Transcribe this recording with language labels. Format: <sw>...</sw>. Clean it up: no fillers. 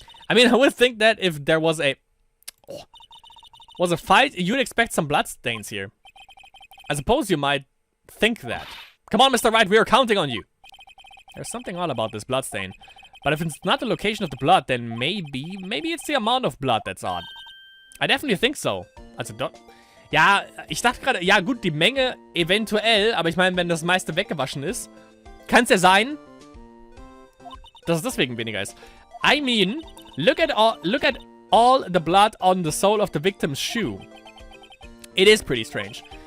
<en>I mean, I would think that if there was a fight, you'd expect some bloodstains here. I suppose you might think that. Come on, Mr. Wright, we are counting on you. There's something odd about this bloodstain. But if it's not the location of the blood, then maybe it's the amount of blood that's odd. I definitely think so.</en> <de>Also, ja, ich dachte gerade, ja gut, die Menge eventuell, aber ich meine, wenn das meiste weggewaschen ist, kann es ja sein, dass es deswegen weniger ist.</de> <en>I mean, look at all the blood on the sole of the victim's shoe. It is pretty strange.</en>